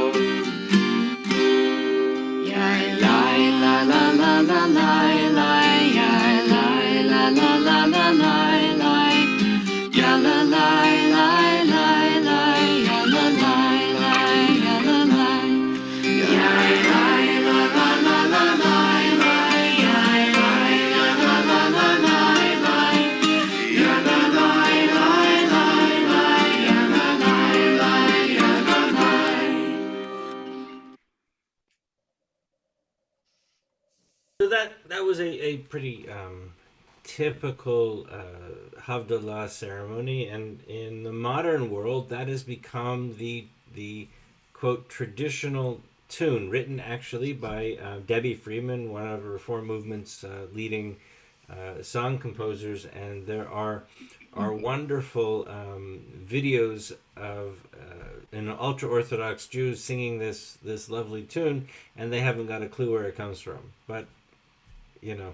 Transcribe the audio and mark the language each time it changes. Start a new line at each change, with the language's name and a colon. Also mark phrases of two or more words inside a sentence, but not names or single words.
English: Yai lai la la la la lai lai, yai lai la la la la lai lai, ya la lai lai lai lai, ya la lai lai, ya la lai. Yai lai la la la la lai lai, yai lai la la la la lai lai, ya la lai lai lai lai, ya la lai lai, ya la lai. So that was a pretty typical Havdalah ceremony, and in the modern world, that has become the quote traditional tune, written actually by Debbie Freeman, one of the Reform movement's leading song composers, and there are wonderful videos of an ultra Orthodox Jews singing this lovely tune, and they haven't got a clue where it comes from, but you know.